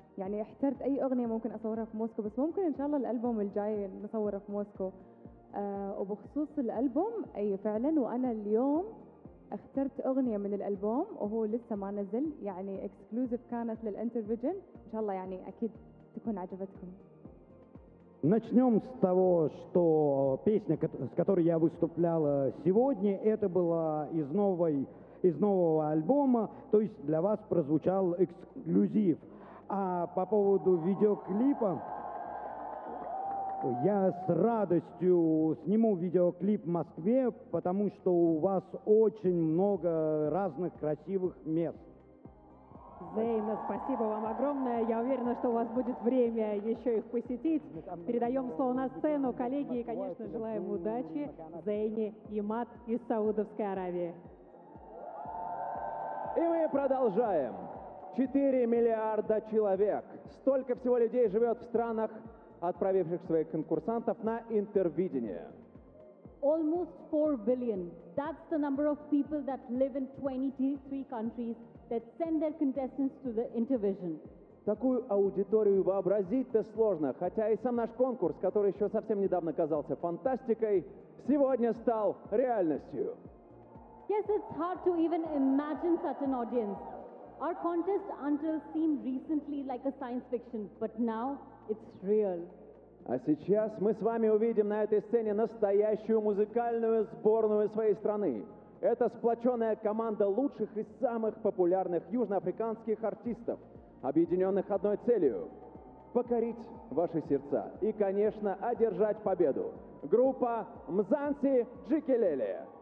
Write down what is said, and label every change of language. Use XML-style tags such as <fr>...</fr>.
<ar>يعني احترت اي اغنيه ممكن اصورها في موسكو بس ممكن ان شاء الله الالبوم الجاي نصوره في موسكو وبخصوص الالبوم اي فعلا وانا اليوم اخترت اغنيه من الالبوم وهو لسه ما نزل يعني اكسكلوزيف كانت للانترفيجن ان شاء الله يعني اكيد تكون عجبتكم.</ar> <ru>Начнём с того, что песня, с которой я выступлял сегодня, это была из нового альбома, то есть для вас прозвучал эксклюзив. А по поводу видеоклипа, я с радостью сниму видеоклип в Москве, потому что у вас очень много разных красивых мест. Взаимно, спасибо вам огромное. Я уверена, что у вас будет время еще их посетить. Передаем слово на сцену коллеги и, конечно, желаем удачи Зейне Эймад из Саудовской Аравии. И мы продолжаем. 4 миллиарда человек. Столько всего людей живет в странах, отправивших своих конкурсантов на интервидение.</ru> <en>Almost 4 billion. That's the number of people that live in 23 countries that send their contestants to the Intervision.</en> <ru>Такую аудиторию вообразить-то сложно, хотя и сам наш конкурс, который еще совсем недавно казался фантастикой, сегодня стал реальностью.</ru> <en>Yes, it's hard to even imagine such an audience. Our contest until seemed recently like a science fiction, but now it's real.</en> <ru>А сейчас мы с вами увидим на этой сцене настоящую музыкальную сборную своей страны. Это сплоченная команда лучших и самых популярных южноафриканских артистов, объединенных одной целью — покорить ваши сердца и, конечно, одержать победу. Группа Мзанси Джикелели.</ru>